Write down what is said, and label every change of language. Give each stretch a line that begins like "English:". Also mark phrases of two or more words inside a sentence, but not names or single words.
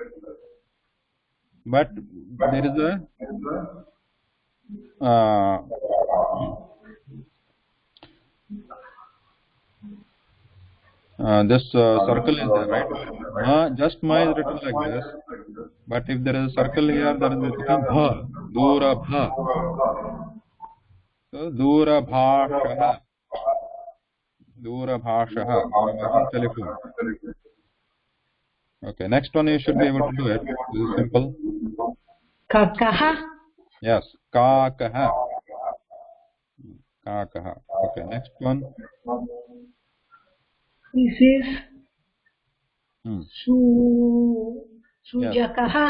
English: But there is a this circle is there, right? Ma, just ma is written like this. But if there is a circle here, then it becomes bha. Dura bha. So dura bhashaha. Dura bhashaha. Telephone. Okay, next one you should be able to do it. This is simple. Kakaha. Yes, kakaha. Kakaha. Okay, next one. This is Sujakaha.